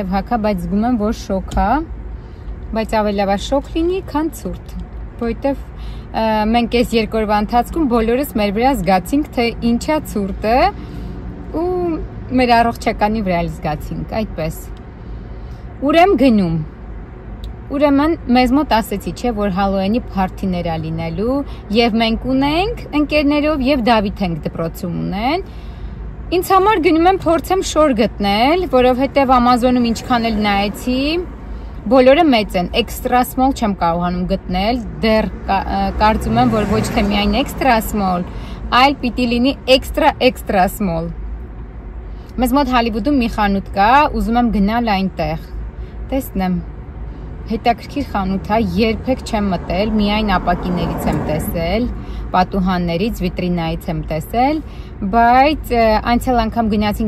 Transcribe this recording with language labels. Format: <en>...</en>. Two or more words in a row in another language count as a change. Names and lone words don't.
<hy>հագա, բայց զգում եմ, որ շոկ է, բայց ավելի լավ է շոկ լինի, քան ցուրտ, որովհետև մենք այս 2 օրվա ընթացքում բոլորս մեր վրա զգացինք, թե ինչա ցուրտը ու մեր առողջականի վրա էլ զգացինք, այդպես։ Ուր եմ գնում։ Ուրեմն մեզ մոտ ասեցի, չէ, որ Հալոուինի փարթիներ է լինելու, եւ մենք ունենք ընկերներով եւ Դավիթ ենք դպրոցում ունեն։ Ինձ համար գնում եմ փորձեմ շոր գտնել, որովհետեւ Amazon-ում ինչքան էլ նայեցի, բոլորը մեծ են,</hy> <en>extra small</en> <hy>չեմ կարողանում գտնել, դեռ կարծում եմ, որ ոչ թե միայն</hy> <en>extra small,</en> <hy>այլ պիտի լինի</hy> <en>extra small։</en> <hy>Մեզ մոտ Հոլիվուդում մի խանութ կա, ուզում եմ գնալ այնտեղ։ Տեսնեմ։ Հետաքրքիր խանութ է, երբեք չեմ մտել, միայն ապակիներից եմ տեսել, պատուհաններից, վիտրինայից եմ տեսել, բայց անցյալ անգամ գնացինք</hy>